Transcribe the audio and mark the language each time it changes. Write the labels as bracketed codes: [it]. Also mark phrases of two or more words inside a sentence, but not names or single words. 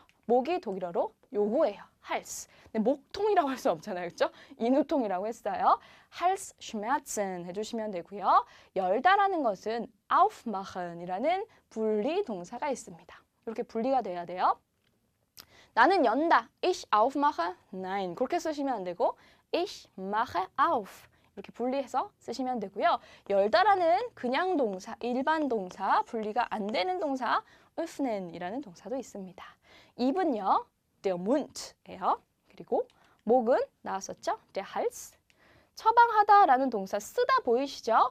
[ko] 목이 독일어로 요거예요. [de] Hals. [ko] 근데 목통이라고 할 수 없잖아요. 그렇죠? 인후통이라고 했어요. Halsschmerzen 해주시면 되고요. 열다라는 것은 aufmachen이라는 분리 동사가 있습니다. 이렇게 분리가 돼야 돼요. 나는 연다. [de] Ich aufmache? Nein. [ko] 그렇게 쓰시면 안 되고 [de] Ich mache auf. [ko] 이렇게 분리해서 쓰시면 되고요. 열다라는 그냥 동사, 일반 동사, 분리가 안 되는 동사 öffnen이라는 동사도 있습니다. 입은요. [de] Der Mund [ko] 예요. 그리고 목은 나왔었죠? [de] Der Hals. [ko] 처방하다라는 동사 쓰다 보이시죠?